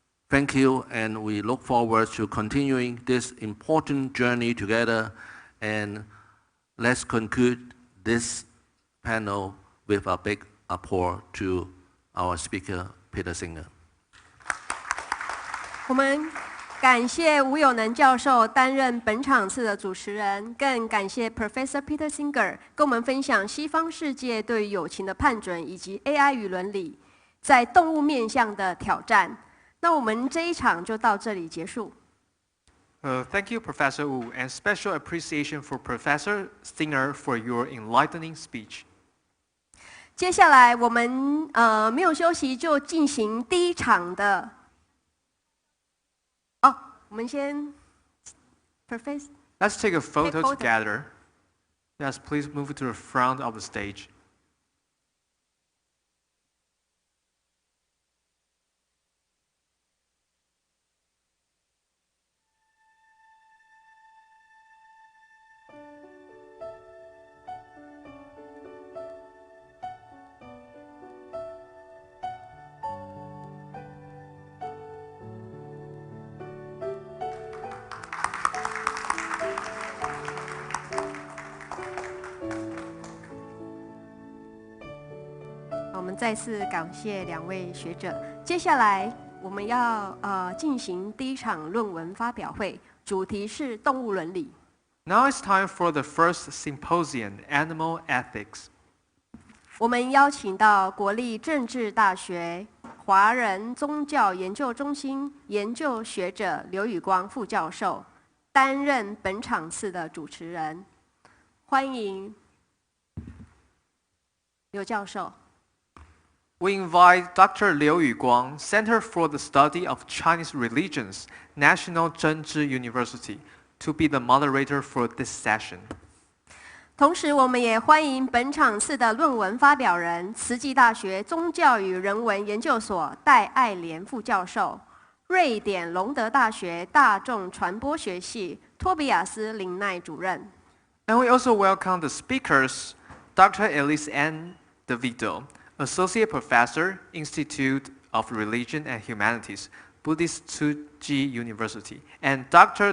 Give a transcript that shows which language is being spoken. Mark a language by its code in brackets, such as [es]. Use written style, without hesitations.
[en] Thank you, and we look forward to continuing this important journey together. And let's conclude this panel with a big applause to our speaker, Peter Singer. [zh] 我们感谢吴有能教授担任本场次的主持人，更感谢 Professor Peter Singer 跟我们分享西方世界对于友情的判准以及 AI 与伦理在动物面向的挑战。那我们这一场就到这里结束。 [en] Thank you, Professor Wu, and special appreciation for Professor Singer for your enlightening speech. [zh] 接下来我们没有休息，就进行第一场的。我们先 Professor. [en] Let's take a photo together. Yes, please move to the front of the stage. [zh] 我们再次感谢两位学者。接下来我们要进行第一场论文发表会，主题是动物伦理。 [en] Now it's time for the first symposium, Animal Ethics. [zh] 我们邀请到国立政治大学华人宗教研究中心研究学者刘宇光副教授担任本场次的主持人，欢迎刘教授。 [en] We invite Dr. Liu Yuguang, Center for the Study of Chinese Religions, National Zhengzhi University, to be the moderator for this session. [zh] 同时，我们也欢迎本场次的论文发表人，慈济大学宗教与人文研究所戴爱莲副教授，瑞典隆德大学大众传播学系托比亚斯林奈主任。 [en] And we also welcome the speakers, Dr. Elise N. DeVito, Associate Professor, Institute of Religion and Humanities, Buddhist Tsuji University, and Dr.